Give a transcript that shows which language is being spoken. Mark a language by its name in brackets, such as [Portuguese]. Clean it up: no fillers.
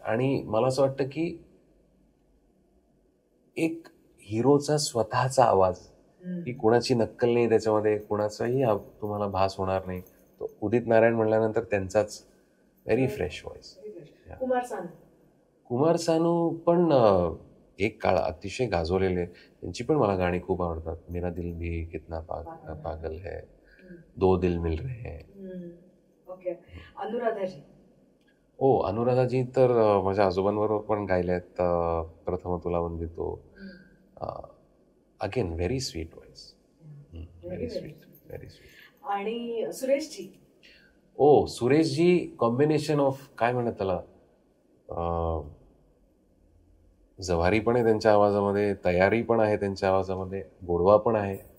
[Marathi] आणि मला असं वाटतं की एक हिरोचा स्वतःचा आवाज, की कोणाची नक्कल नाही त्याच्यामध्ये, कोणाचाही तुम्हाला भास होणार नाही. तो उदित नारायण म्हणल्यानंतर त्यांचाच. [English] Very fresh voice. [Marathi] Kumar Sanu. Kumar Sanu पण एक काळ अतिशय गाजवलेले, त्यांची पण मला गाणी खूप आवडतात. [Hindi] मेरा दिल भी कितना पागल है, दो दिल मिल रहे हैं. [English] Okay. Anuradhaji. [Marathi] ओ, अनुराधाजी तर माझ्या आजोबांबरोबर पण गायले आहेत. प्रथम तुला वंदितो. [English] Again very sweet voice. Very sweet, very sweet. [Marathi] आणि सुरेशजी. ओ, सुरेशजी कॉम्बिनेशन ऑफ, काय म्हणत त्याला, जव्हारी पण आहे त्यांच्या आवाजामध्ये, तयारी पण आहे त्यांच्या आवाजामध्ये, गोडवा पण आहे.